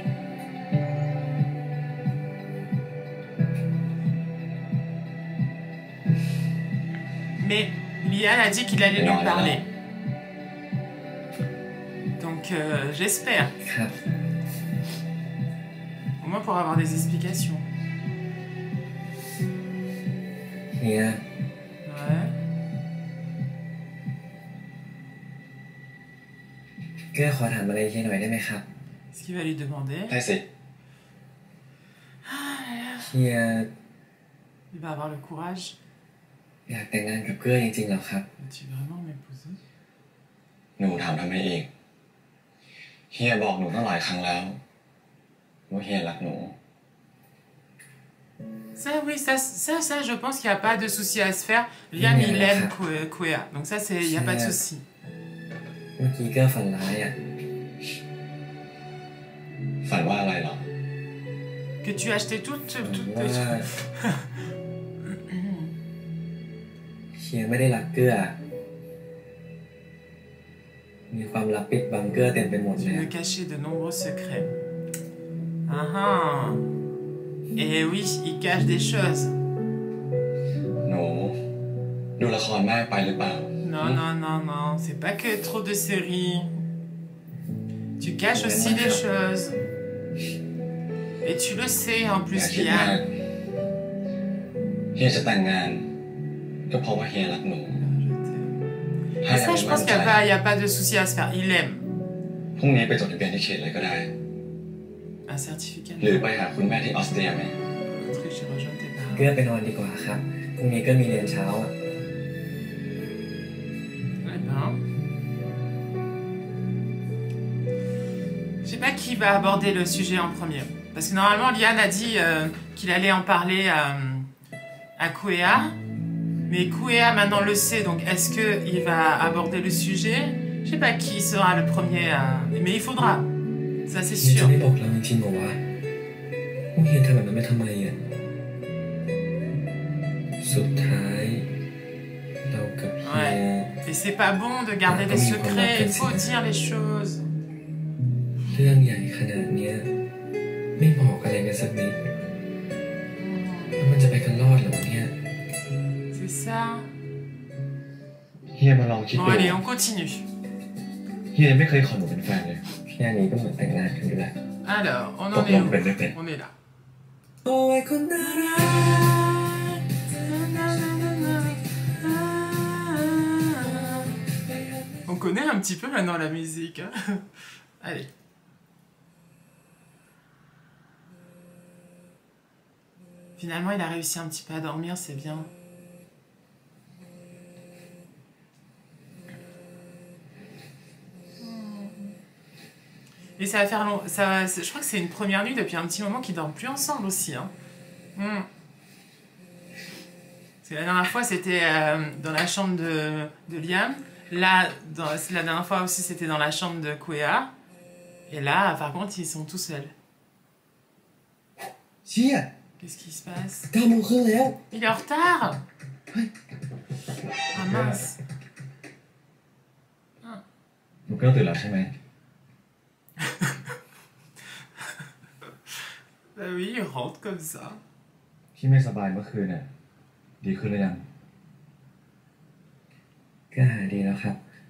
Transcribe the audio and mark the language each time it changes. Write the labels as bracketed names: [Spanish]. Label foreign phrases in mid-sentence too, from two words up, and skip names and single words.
[French] Mais Lian a dit qu'il allait lui parler. Donc j'espère. [Thai] ครับ [French] Au moins pour avoir des explications. [Thai] เฮีย [French] Ouais. [Thai] เกื้อขอถามอะไรเฮียหน่อยได้ไหมครับ [French] Ce qu'il va lui demander. [Thai] ได้สิ เฮีย [French] Il va avoir le courage. [Thai] อยากแต่งงานกับเกื้อจริงๆเหรอครับ [French] Veux-tu vraiment m'épouser? [Thai] หนูถามทำไมอีกเฮียบอกหนูตั้งหลายครั้งแล้วว่าเฮียรักหนู [French] Ça, oui, ça, je pense qu'il n'y a pas de souci à se faire. Liam, il aime Kuea. Donc ça, il n'y a pas de souci. [Thai] เมื่อกี้เกื้อฝันร้ายอ่ะ ฝันว่าอะไรเหรอ [French] Que tu as acheté toutes [Thai] ว่า [French] tes... [Thai] เฮียไม่ได้รักเกื้อ มีความลับปิดบังเกื้อเต็มไปหมดเล [French] Tu [Thai] ย [French] me cachais de nombreux secrets. Ah ah. Et oui, il cache des choses. [Thai] หนูดูละครมากไปหรือเปล่า [French] Non, non, non, non. C'est pas que trop de séries. Tu caches aussi des choses. Et tu le sais en [Thai] อย่า [French] plus, [Thai] คิดมาก [French] Liam. [Thai] เฮียจะแต่งงานก็เพราะว่าเฮียรักหนู [French] Et ça, je pense qu'il n'y a pas de souci à se faire. Il aime. [Thai] พรุ่งนี้ไปจดทะเบียนที่เขตเลยก็ได้ [French] Un certificat. [Thai] หรือไปหาคุณแม่ที่ออสเตรียไหม [French] Autriche, j'ai rejoint tes [Thai] เกื้อ [French] parents. [Thai] ไปนอนดีกว่าครับ พรุ่งนี้เกื้อมีเรียนเช้าอ่ะ [French] Eh ben. Je sais pas qui va aborder le sujet en premier. Parce que normalement, Lian a dit qu'il allait en parler à Kuea. Mais Kuea maintenant le sait, donc est-ce qu'il va aborder le sujet? Je sais pas qui sera le premier à... Mais il faudra. Ça, c'est [Thai] เฮียจะ [French] sûr. [Thai] ไม่บอกเราจริงๆเหรอวะว่าเฮียทำแบบนั้นไปทำไมอ่ะ สุดท้ายเรากับเฮีย [French] Et c'est pas bon de garder des secrets, il faut dire les choses. [Thai] เรื่องใหญ่ขนาดเนี้ยไม่บอกอะไรกันสักนิดแล้วมันจะไปกันรอดเหรอเนี่ย [French] C'est ça. [Thai] เฮียมาลองคิด [French] Bon, [Thai] ดู [French] allez, on continue. [Thai] เฮียไม่เคยขอหนูเป็นแฟนเลย แค่นี้ก็เหมือนแต่งงานกันอยู่แล้ว [French] Alors, on [Thai] ต [French] en [Thai] กล [French] est [Thai] ง [French] où? [Thai] เป็นไม่เป็น [French] On est là. [Thai] โอ้ยคนน่ารัก [French] On connaît un petit peu maintenant la musique. Hein. Allez. Finalement, il a réussi un petit peu à dormir, c'est bien. Et ça va faire long. Je crois que c'est une première nuit depuis un petit moment qu'ils dorment plus ensemble aussi. Hein. Parce que la dernière fois, c'était dans la chambre de Liam. Là, la dernière fois aussi, c'était dans la chambre de Kuea. Et là, par contre, ils sont tout seuls. [Thai] เชี่ย [French] Qu'est-ce qui se passe? [Thai] 9 โมงครึ่งแล้ว [French] Il est en retard! Ah mince! [Thai] หนูก็ตื่นแล้วใช่ไหม [French] Bah oui, il rentre comme ça. [Thai] ที่ไม่สบายเมื่อคืนน่ะดีขึ้นหรือยัง ก็หายดีแล้วครับ